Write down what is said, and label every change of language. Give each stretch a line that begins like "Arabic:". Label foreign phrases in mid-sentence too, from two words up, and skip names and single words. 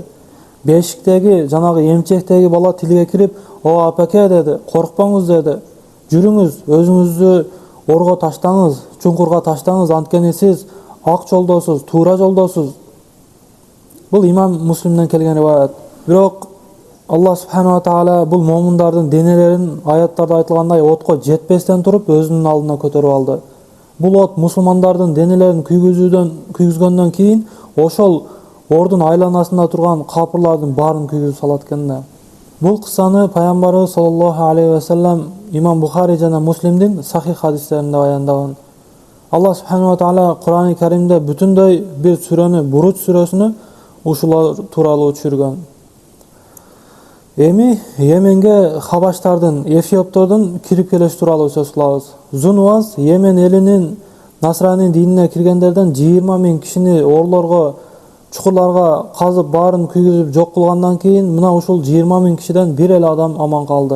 Kyrgyz: Бешиктеги жанагы эмчектеги бала тилге кирип, "О апаке" деди, "коркпоңуз" деди. "Жүрүңүз, өзүңүздү орго таштаңыз, чуңкурга таштаңыз, анткени сиз ак жолдосуз, туура жолдосуз." Бул имам Муслимден келген риваят. Бирок Аллах
Arabic: سبحانه وتعالى
Kyrgyz: бул момундардын денелерин аяттарда айтылгандай отко жетпестен туруп өзүнүн алдына көтөрүп алды. Бул от мусулмандардын денелерин күйгүзгөндөн кийин ошол ордун айланасында турган капырлардын баарын күйгүзүп салат экен да. Бул кыссаны пайгамбарыбыз
Arabic: صلى الله عليه وسلم
Kyrgyz: имам Бухари жана Муслимдин сахих хадистеринде баяндаган. Аллах
Arabic: سبحانه وتعالى
Kyrgyz: Кур'ан-ы Каримде бүтүндөй бир сүрөнү, Буруч сүрөсүнө ушулар тууралуу түшүргөн. Эми Йеменге хабаштардын, эфиоптордун кирип келиши тууралуу сөз кылабыз. Зунвас Йемен элинин насрани динине киргендерден 20 000 кишини орлорго, чукурларга казып баарын күйгүзүп жок кылгандан кийин мына ушул 20 000 кишиден бир эле адам аман калды.